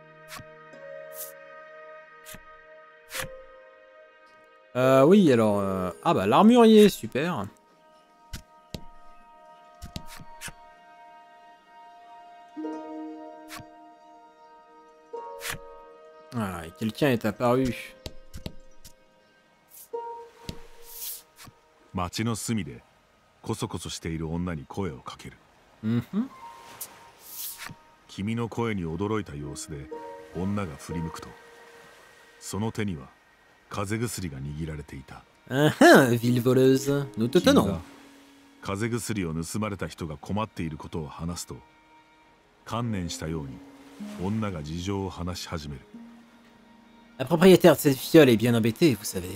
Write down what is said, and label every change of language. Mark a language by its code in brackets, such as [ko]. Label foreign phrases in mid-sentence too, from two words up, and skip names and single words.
[fr] Oui, alors... Ah bah l'armurier, super. Ah, et quelqu'un est apparu. [ja] 町の隅でこそこそしている女に声をかける。君の声に驚いた様子で女が振り向くと、その手には風邪薬が握られていた。 [fr] Ville voleuse, nous te tenons. [ja] 風邪薬を盗まれた人が困っていることを話すと、観念したように女が事情を話し始める。 [fr] La propriétaire de cette fiole est bien embêtée, vous savez.